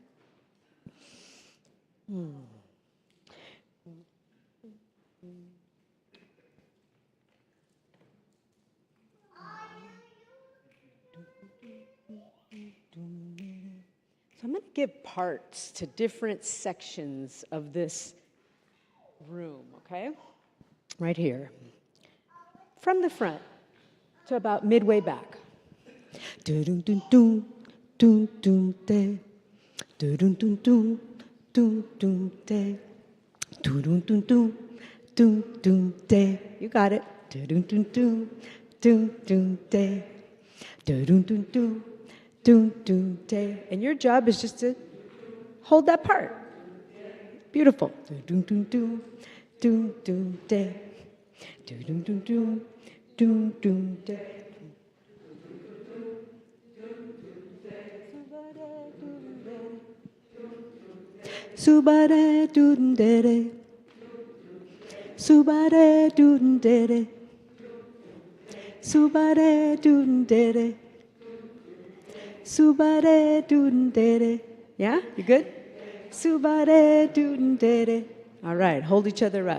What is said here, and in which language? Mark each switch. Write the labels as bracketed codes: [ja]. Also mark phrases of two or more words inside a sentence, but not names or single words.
[en] So I'm going to give parts to different sections of this room, okay? Right here. From the front to about midway back. Do-dum-dum-dum, dum-dum-de. Do-dum-dum-dum, dum-dum-de. Do-dum-dum-dum, dum-dum-de. You got it. Do-dum-dum-dum, dum-dum-de. Do-dum-dum-dum, dum-dum-de. And your job is just to hold that part. Beautiful. Do-dum-dum-dum, dum-dum-de. Do-dum-dum-dum, dum-dum-de. Subare dun dere, subare dun dere, subare dun dere, Subare dudere. Yeah, you good? Subare dudere. All right, hold each other up.